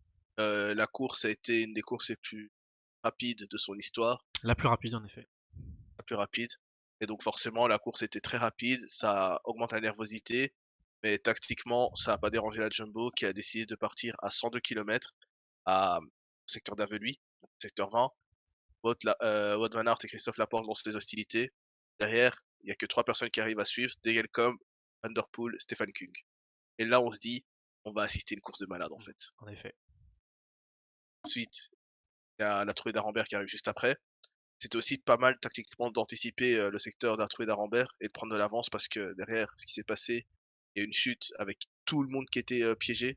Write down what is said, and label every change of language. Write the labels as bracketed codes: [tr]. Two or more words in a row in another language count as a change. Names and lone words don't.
[fr] La course a été une des courses les plus rapides de son histoire, La plus rapide en effet. la plus rapide. Et donc forcément, la course était très rapide, ça augmente la nervosité, mais tactiquement, ça n'a pas dérangé la Jumbo qui a décidé de partir à 102 km au secteur d'Aveluy, secteur 20. Wout van Aert et Christophe Laporte lancent les hostilités. Derrière, il n'y a que trois personnes qui arrivent à suivre, Degelkom, Van Der Poel, Stefan Kung. Et là, on se dit, on va assister à une course de malade en fait. En effet. Ensuite, il y a la trouée d'Arambert qui arrive juste après. C'était aussi pas mal tactiquement d'anticiper le secteur de la trouée d'Arambert et de prendre de l'avance parce que derrière, ce qui s'est passé, il y a eu une chute avec tout le monde qui était piégé.